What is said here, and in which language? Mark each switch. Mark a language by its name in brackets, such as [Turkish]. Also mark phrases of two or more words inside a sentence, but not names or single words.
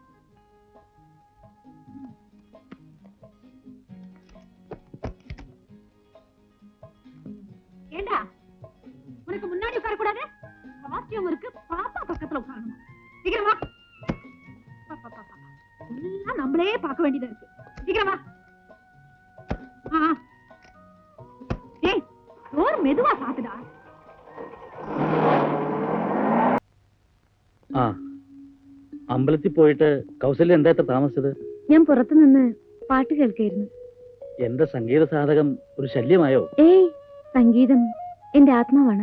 [Tamil] ஏண்டா, உனக்கு முன்னாடி உட்கார கூடாது? காஸ்டியூம் இருக்கு, பாப்பா பக்கத்துல உட்காரணும். சீக்கிரம் வா. எல்லாம் நம்மளே பார்க்க வேண்டியதா இருக்கு. சீக்கிரம் வா. ஏய், டோர் மெதுவா சாத்துடா. [Malayalam] ആ അമ്പലത്തിൽ പോയിട്ട് കൗസല്യ എന്താ ഇത്ര താമസിച്ചത്? ഞാൻ പുറത്തു നിന്ന് പാട്ട് കേൾക്കായിരുന്നു. എന്റെ സംഗീത സാധകം ഒരു ശല്യമായോ? ഏയ്, സംഗീതം എന്റെ ആത്മാവാണ്.